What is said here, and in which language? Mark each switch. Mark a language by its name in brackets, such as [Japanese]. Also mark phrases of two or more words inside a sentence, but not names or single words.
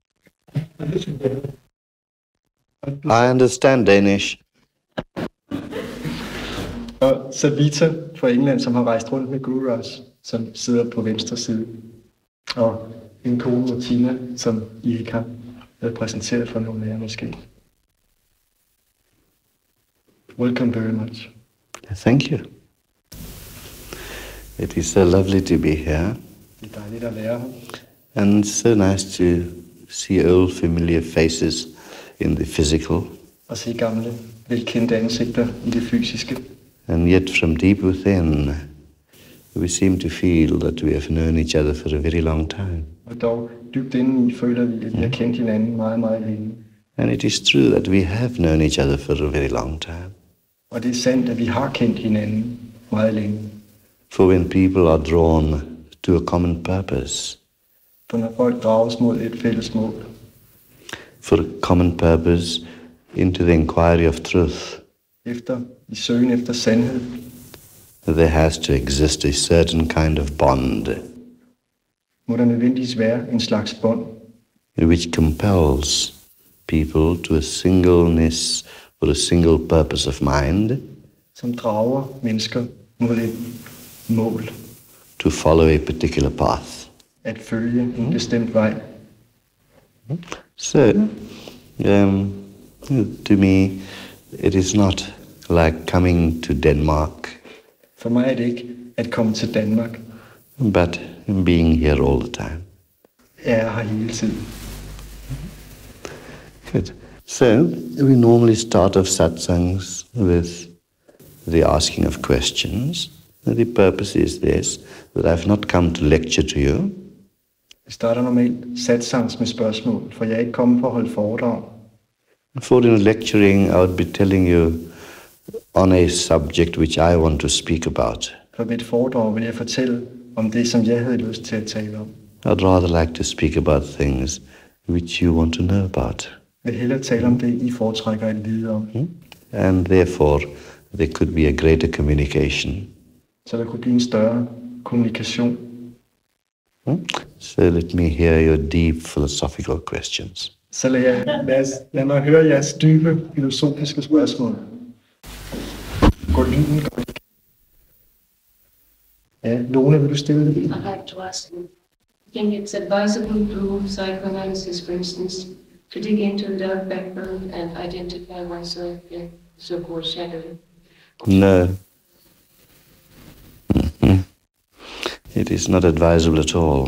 [English] I understand Danish. [Danish] Og Savita fra England, som har rejst rundt med Gururaj, som sidder på venstre side. Og en kone, Martina, som I ikke har præsenteret for nogle af jer måske. [English] Welcome very much. Thank you. It is so lovely to be here. [Danish] Det er dejligt at være her. [English] And so nice to see old familiar faces in the physical. [Danish] Og se gamle, velkendte ansigter i det fysiske. [English] And yet from deep within, we seem to feel that we have known each other for a very long time. [Danish] Og dog dybt indeni føler vi, at vi har kendt hinanden meget, meget længe. [English] And it is true that we have known each other for a very long time. [Danish] Og det er sandt, at vi har kendt hinanden meget længe. [English] For when people are drawn to a common purpose, [Danish] For når folk drages mod et fælles mål, [English] for a common purpose into the inquiry of truth, [Danish] i søgen efter sandhed, [English] there has to exist a certain kind of bond [Danish] må der nødvendigvis være en slags bånd, [English] which compels people to a singleness or a single purpose of mind, [Danish] som drager mennesker mod et mål, [English] to follow a particular path. [Danish] at følge en bestemt vej. [English] So, to me, it is not like coming to Denmark, [Danish] For mig er det ikke at komme til Danmark. [English] but being here all the time. [Danish] Jeg er her hele tiden. [English] Good. So, we normally start off satsangs with the asking of questions. The purpose is this, that I've not come to lecture to you. [Danish] Vi starter normalt satsangs med spørgsmål, for jeg er ikke kommet for at holde foredrag. [English] For in lecturing, I would be telling you on a subject which I want to speak about. [Danish] For ved et foredrag vil jeg fortælle om det, som jeg havde lyst til at tale om. [English] I'd rather like to speak about things which you want to know about. [Danish] Jeg vil hellere tale om det, I foretrækker at vide om. [English] And therefore, there could be a greater communication. [Danish] Så der kunne blive en større kommunikation. [English] So let me hear your deep philosophical questions. [Danish] Så lad mig høre jeres dybe filosofiske spørgsmål. Går lyden godt? Ja, Lone, vil du stille det? [English] I'd like to ask you, I think it's advisable through psychoanalysis, for instance, to dig into the dark background and identify oneself in so-called shadow. No. It is not advisable at all.